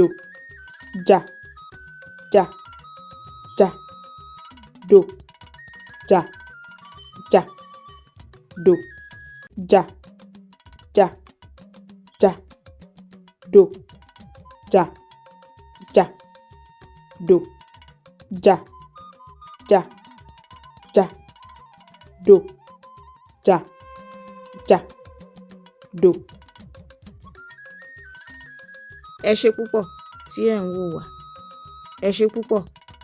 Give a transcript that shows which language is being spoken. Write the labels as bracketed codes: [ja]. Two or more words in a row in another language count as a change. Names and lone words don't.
[yo] ja, ja, ja, do, ja, ja, do, ja, ja, ja, do, ja, ja, do, ja, ja, ja, do, ja, ja, do. Ẹ ṣé púpọ̀ tí ẹ̀ ń wò wá. Ẹ ṣé púpọ̀.